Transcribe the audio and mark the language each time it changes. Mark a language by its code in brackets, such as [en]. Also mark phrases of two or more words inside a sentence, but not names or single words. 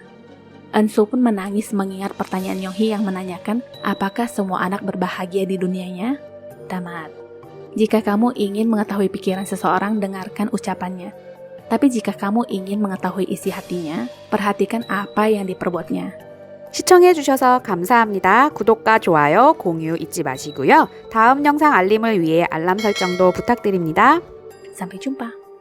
[id] Eunsu pun menangis mengingat pertanyaan Yong-hee yang menanyakan apakah semua anak berbahagia di dunianya? Tamat. Jika kamu ingin mengetahui pikiran seseorang, dengarkan ucapannya. Tapi jika kamu ingin mengetahui isi hatinya, perhatikan apa yang diperbuatnya. [ko] 시청해주셔서 감사합니다. 구독과 좋아요, 공유 잊지 마시고요. 다음 영상 알림을 위해 알람 설정도 부탁드립니다. [id] Sampai jumpa.